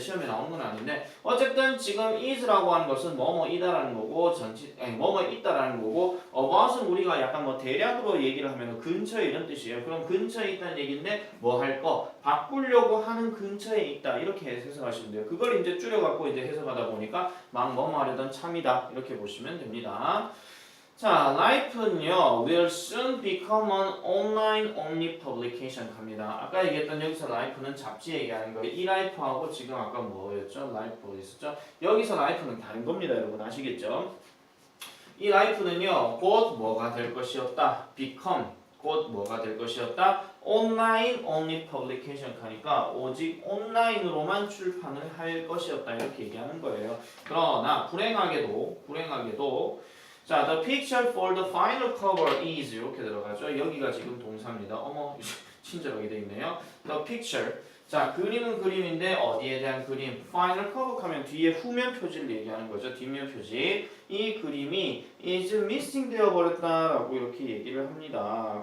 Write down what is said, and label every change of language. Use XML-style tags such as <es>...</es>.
<ko>시험에 나오는 건 아닌데 어쨌든 지금 is라고 하는 것은 뭐뭐이다라는 거고 뭐뭐 있다라는 거고 about은 우리가 약간 뭐 대략으로 얘기를 하면 근처에 이런 뜻이에요. 그럼 근처에 있다는 얘기인데 뭐 할 거 바꾸려고 하는 근처에 있다 이렇게 해석하시면 돼요. 그걸 이제 줄여갖고 이제 해석하다 보니까 막 뭐뭐 하려던 참이다 이렇게 보시면 됩니다.</ko> <en>자, Life는요, will soon become an online only publication</en> <ko>합니다. 아까 얘기했던 여기서 Life는 잡지 얘기하는 거예요. 이 Life하고 지금 아까 뭐였죠? Life 있었죠? 여기서 Life는 다른 겁니다, 여러분 아시겠죠? 이 Life는요, 곧 뭐가 될 것이었다. become 곧 뭐가 될 것이었다.</ko> <en>online only publication</en> <ko>하니까 오직 온라인으로만 출판을 할 것이었다 이렇게 얘기하는 거예요. 그러나 불행하게도 자,</ko> <en>the picture for the final cover is</en> <ko>이렇게 들어가죠. 여기가 지금 동사입니다. 어머, 친절하게 돼 있네요.</ko> <en>The picture.</en> <ko>자, 그림은 그림인데 어디에 대한 그림?</ko> <en>final cover</en> <ko>하면 뒤에 후면 표지를 얘기하는 거죠. 뒷면 표지. 이 그림이</ko> <en>is missing</en> <ko>되어 버렸다라고 이렇게 얘기를 합니다.</ko>